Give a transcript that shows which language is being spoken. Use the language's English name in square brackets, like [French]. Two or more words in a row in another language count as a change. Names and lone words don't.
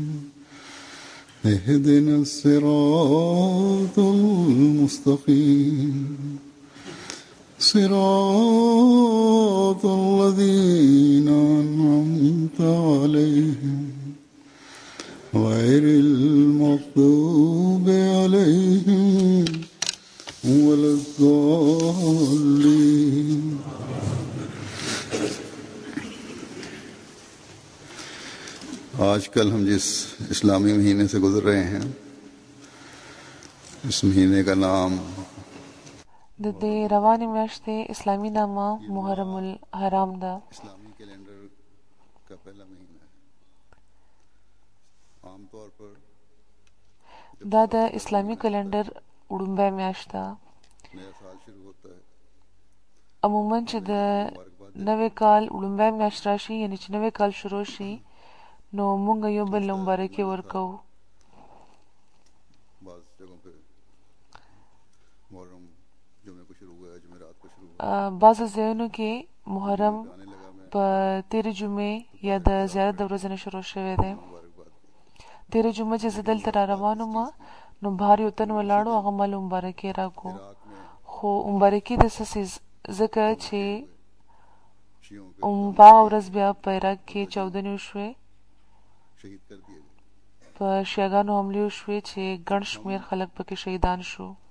[Arabic] اهدنا الصراط المستقيم صراط الذين أنعمت عليهم غير المغضوب عليهم ولا الضالين. [Urdu] آج کل ہم جس اسلامی مہینے سے گزر رہے ہیں اس مہینے کا نام [Pashto] د دې روانې میاشتې اسلامي نامه محرم الحرام ده. [Urdu] اسلامی کیلنڈر کا پہلا مہینہ ہے. عام طور پر [Pashto] دا د اسلامي کلندر وړومبی میاشت ده. [Urdu] نیا سال شروع ہوتا ہے. [Pashto] عموما چې د نوی کال وړومبی میاشت راشي یعنی چې نوی کال شروع شي نو مونږ یو بل له مبارکي ورکوو. [Urdu] بعض جگہوں پہ محرم جمعے کو شروع ہوا ہے، جمعرات کو شروع ہوا. [Pashto] بعضو ځایونو کې محرم په تېرې جمعې یا د زیارت د ورځې نه شروع شوی دی. تېره جمعه چې زه دلته را روان وم نو بهر یو تن ولاړ و، هغه ما له مبارکي راکړو. خو مبارکي د څه څیز ځکه چې په هغه ورځ بیا په عراق کې چاودنې وشوې، په شیعاګانو حملې وشوې چې ګڼ شمېر خلک پکې شهیدان شو.